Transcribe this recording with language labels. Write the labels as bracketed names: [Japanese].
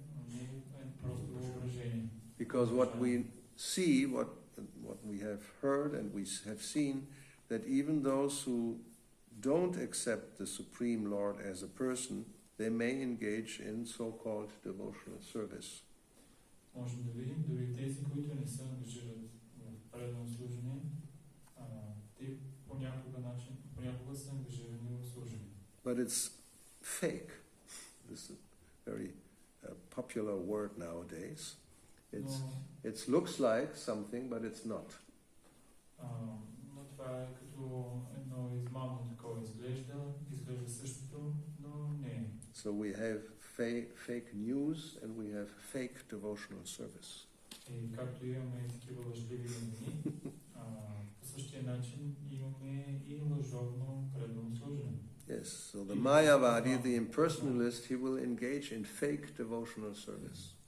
[Bulgarian] Не е просто въображение. [English] Because what we see, what we have heard and we have seen, that even those who don't accept the Supreme Lord as a person, they may engage in so-called devotional service. [Bulgarian] Можем да видим, дори тези, които не се ангажират в предано служение, те понякога са ангажирани в служение. [English] But it's fake. This is a very popular word nowadays. It looks like something, but it's not. [Bulgarian] Но това е като едно измамно такова. Изглежда същото, но не е. [English] So we have fake news and we have fake devotional service. [Bulgarian] И както имаме такива лъжливи новини, по същия начин имаме и лъжовно предано служене. [English] Yes, so the Mayavadi, the impersonalist, he will engage in fake devotional service.